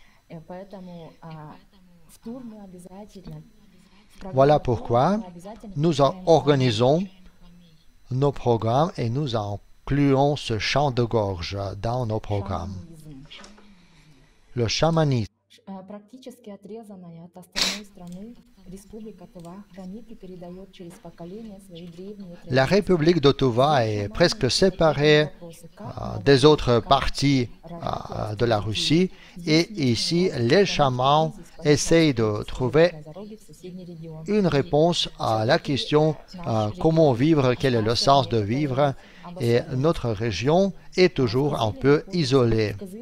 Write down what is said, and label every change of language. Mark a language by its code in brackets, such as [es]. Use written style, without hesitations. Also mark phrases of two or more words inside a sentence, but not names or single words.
[fr] Voilà pourquoi nous organisons nos programmes et nous incluons incluons ce chant de gorge dans nos programmes. Le chamanisme. [ru] Практически отрезанная от остальной страны, Республика Тыва хранит и передает через поколения свои древние [fr] La République de Tuva est presque séparée des autres parties de la Russie et ici les chamans essayent de trouver une réponse à la question comment vivre, quel est le sens de vivre, et notre région est toujours un peu isolée.